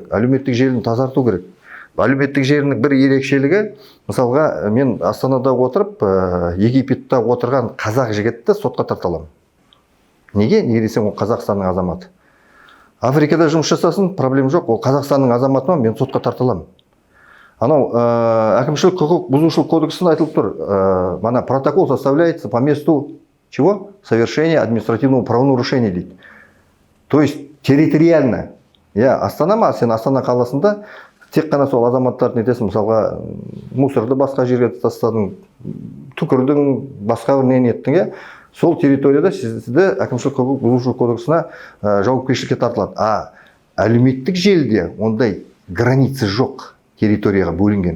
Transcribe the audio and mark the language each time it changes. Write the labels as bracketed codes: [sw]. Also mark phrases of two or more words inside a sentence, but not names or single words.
[kk] Әлеуметтік желіні тазарту керек. Әлеуметтік желінің бір ерекшелігі, мысалға мен Астанада отырып, Египетте отырған қазақ жігітті сотқа тарта аламын. Неге? Неге десем, ол Қазақстанның азаматы. Африкада жұмыс жасасын, проблем жоқ. Ол Қазақстанның азаматы ма, мен сотқа тарта аламын. Анау әкімшілік құқық бұзушылық кодексінде айтылып тұр. [ru] Мана протокол составляется по месту чего? Совершения административного правонарушения дейді. То есть территориально. [kk] Астана ма, сен Астана қаласында тек қана сол азаматтарды нетесің, мысалға мусорды басқа жерге тастадың, түкірдің, басқа бір не еттің, сол территорияда сізді әкімшілік құқық бұзушылық кодексіне жауапкершілікке тартылады. Әлеуметтік желіде ондай границы жоқ, территорияға бөлінген.